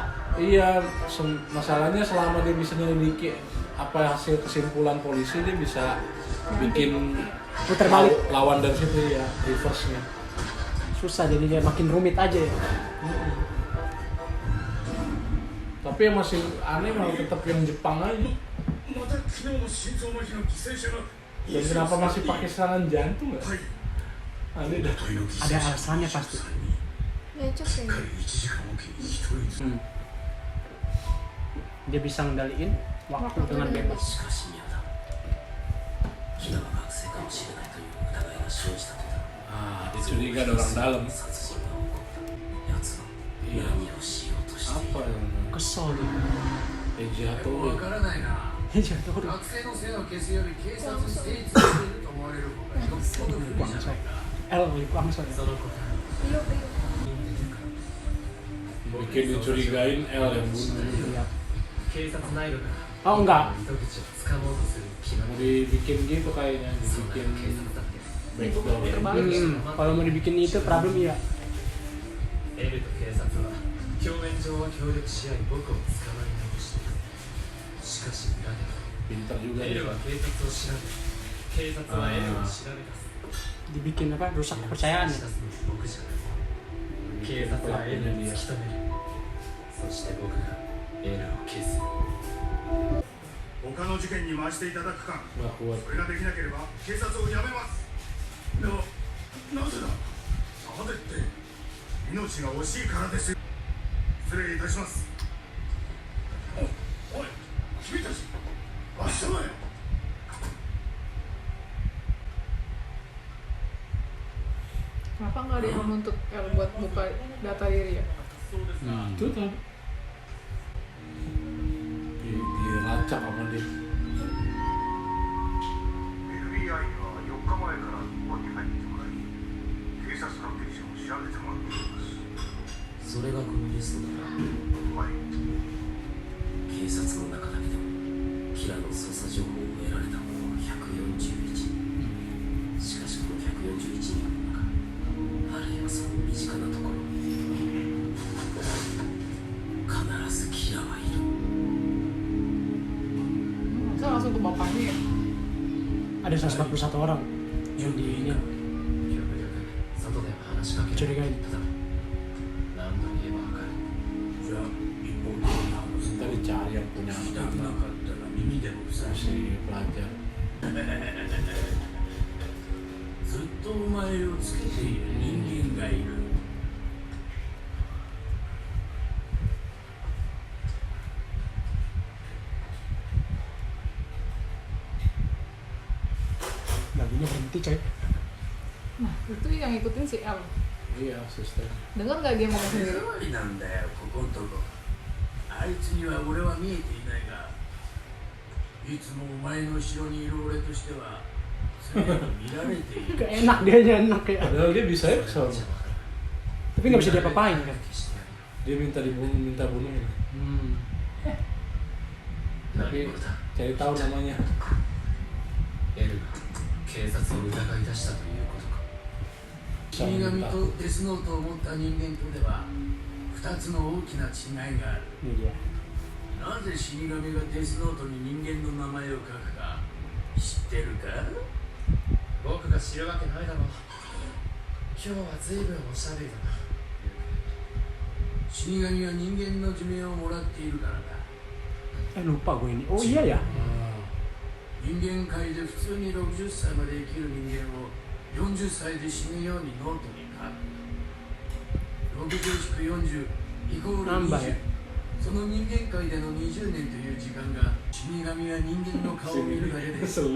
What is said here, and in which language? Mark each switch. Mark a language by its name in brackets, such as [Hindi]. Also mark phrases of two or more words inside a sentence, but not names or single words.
[Indonesian] Iya, masalahnya selama dia bisa nyelidiki apa hasil kesimpulan polisi, dia bisa bikin Putar balik. lawan dari situ ya, reverse-nya. Susah, jadi dia makin rumit aja ya. Tapi yang masih aneh malah tetap yang Jepang aja. [Japanese] また昨日の心臓麻痺の犠牲者が [Indonesian] Dan kenapa masih pakai serangan jantung ya? [Japanese] はい [Indonesian] Aneh dah. [Japanese] 一人の犠牲 [Indonesian] Ada [Japanese] 者 [Indonesian] alasannya pasti. Lecet [Japanese] しっか [Indonesian] kayaknya. [Japanese] り1時間おきに一人ずつ [Indonesian] Dia bisa ngendaliin waktu dengan bebas. [Japanese] しかし宮田、ヒナが学生かもしれないという疑いが生じたとだ。 [Indonesian] Dia curiga ada orang dalam. [Japanese] 殺人が起こった奴の [Indonesian] Iya. [Japanese] 何をしようとしてい [Indonesian] Apa [Japanese] る [Indonesian] yang Kesel dia. [Japanese] わ Ejator? からないな。 [Indonesian] Jatuh udah. [Japanese] 学生の線を消すより警察に成立していると思われる方がよっぽど不利じゃないか。 [Indonesian] Langsung ya. [Japanese] その答え [Indonesian] Iyo, iyo. Bikin dicurigain L yang bunuh. Iya. [Japanese] 警察内部から [Indonesian] Oh enggak. [Japanese] 糸口を掴もうとする気ま [Indonesian] Mau [Japanese] ぐれ [Indonesian] dibikin gitu kayaknya, [Japanese] そんな [Indonesian] dibikin [Japanese] 警察だって [Indonesian] backdoor. Kalau mau dibikin itu problem iya. [Japanese] エルと警察は表面上は協力し合い僕を捕まえ直しているしかし裏で [Indonesian] Pintar juga [Japanese] はエ [Indonesian] ya. [Japanese] ルは警察を調べ警察はエルを調べ出す [Indonesian] Dibikin apa? Rusak kepercayaan [Japanese] 出 [Indonesian] ya. [Japanese] すのは僕じゃない警察はエルを突き止めるそして僕がエルを消す他の事件に回していただくか [Indonesian] Nggak kuat. [Japanese] それができなければ警察を辞めますなぜだなぜって命が惜しいからですよ失礼いたしますおい君たち明日まで [Indonesian] Kenapa nggak ada yang menuntut L buat buka data diri ya? Itu tadi. Dilacak sama dia. [Japanese] FBI には4日前から日本に入ってもらい警察関係者を調べてもらっていますそれがこのリストだなはい警察の中だけでもキラの捜査情報を得られたものは141人しかしこの141人の中あるいはその身近なところに必ずキラはいる [Indonesian] Saya langsung ke bapaknya ya. Ada 141 orang yang di ini [Japanese] 極力外では話しかける [Indonesian] curigain. [Japanese] ただ何度言えばわかる [Indonesian] Kita dicari yang punya si pelajar. [Japanese] ずっとお前をつけている人間がいる。 [Indonesian] Lagunya berhenti coy. Nah, itu yang ngikutin si L. Iya, sister. Dengar nggak dia ngomong [Japanese] 手 [Indonesian] sendiri? [Japanese] 触りなんだよ、ここんとこ。あいつには俺は見えていないが、いつもお前の後ろにいる俺としては、常に見られている。 [Indonesian] Gak enak dia enak ya. Padahal dia bisa ya kesel. Tapi nggak bisa diapa-apain kan. Dia minta dibunuh, minta bunuhin. Tapi cari tahu namanya. [Japanese] エルが警察を疑い出したということか死神とデスノートを持った人間とでは、2つの大きな違いがある。 [Indonesian] Ini dia. [Japanese] なぜ死神がデスノートに人間の名前を書くか知ってるか？僕が知るわけないだろう今日は随分おしゃべりだな死神は人間の寿命をもらっているからだ。 [Indonesian] Lupa gue ini. Oh iya ya. [Japanese] 人間界で普通に60歳まで生きる人間を40歳で死ぬようにノートに書く。60-40イコール何倍？ 20。その人間界での20年という時間が死神は人間の顔を見るだけでその